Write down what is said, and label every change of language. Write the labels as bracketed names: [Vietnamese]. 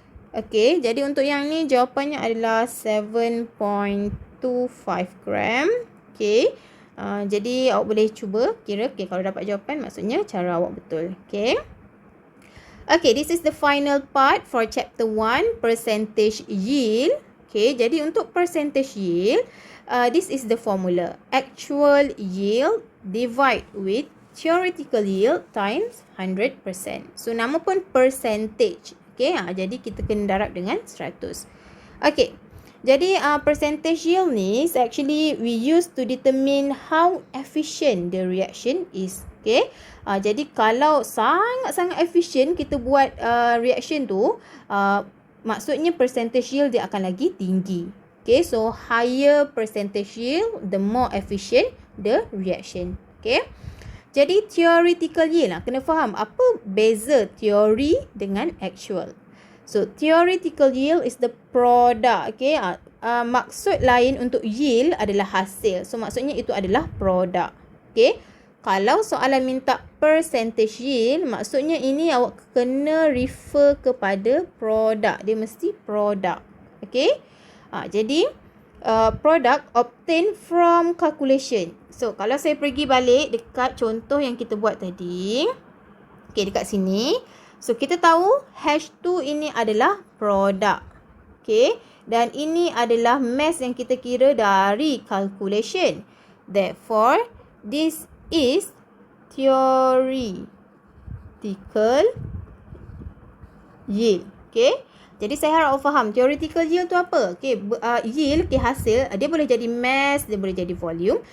[Malay] Okay, jadi untuk yang ni jawapannya adalah 7.25 gram. Okay. Jadi awak boleh cuba kira. Okay, kalau dapat jawapan maksudnya cara awak betul. Okay. [English] Okay, this is the final part for chapter 1, percentage yield. [Malay] Okay, jadi untuk percentage yield, [English] this is the formula. Actual yield divide with theoretical yield times 100%. [Malay] So, nama pun percentage. Okay, jadi kita kena darab dengan 100. [English] Okay, [Malay] jadi percentage yield ni [English] actually we use to determine how efficient the reaction is. [Malay] Okay, jadi kalau sangat-sangat efficient kita buat reaction tu, maksudnya percentage yield dia akan lagi tinggi. [English] Okay, so higher percentage yield, the more efficient the reaction. [Malay] Okay, jadi theoretical yield lah. Kena faham apa beza teori dengan actual. [English] So, theoretical yield is the product. [Malay] Okay, maksud lain untuk yield adalah hasil. So, maksudnya itu adalah produk. Okay, kalau soalan minta percentage yield, maksudnya ini awak kena refer kepada produk. Dia mesti produk. [English] Okay, jadi product obtained from calculation. [Malay] So, kalau saya pergi balik dekat contoh yang kita buat tadi. Okay, dekat sini. So, kita tahu H2 ini adalah produk. Okay, dan ini adalah mass yang kita kira dari calculation. [English] Therefore, this is theoretical yield. [Malay] Okay, jadi saya harap awak faham theoretical yield tu apa. Okay, yield, okay, hasil, dia boleh jadi mass, dia boleh jadi volume.